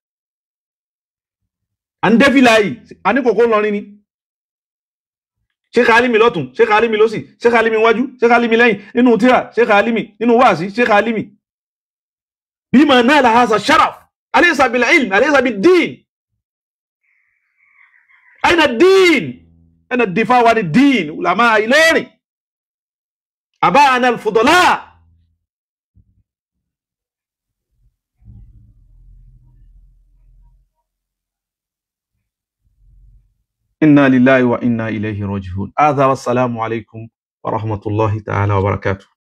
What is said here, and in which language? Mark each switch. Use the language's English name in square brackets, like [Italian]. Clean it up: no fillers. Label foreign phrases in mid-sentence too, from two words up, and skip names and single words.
[Yoruba] à ń dẹ́fìlà yìí a ní kòkó lọrin ni Sheikh Alimi lọ́tún Sheikh Alimi lọ́sì Sheikh Alimi wájú Sheikh Alimi lẹ́yìn nínú tíra Sheikh Alimi nínú wáàsí Sheikh Alimi [Arabic] بما نال هذا الشرف أليس بالعلم أليس بالدين أين الدين أنا الدفاع والدين علماء Ìlọrin أبانا الفضلاء إنا لله وإنا إليه راجعون. هذا والسلام عليكم ورحمة الله تعالى وبركاته.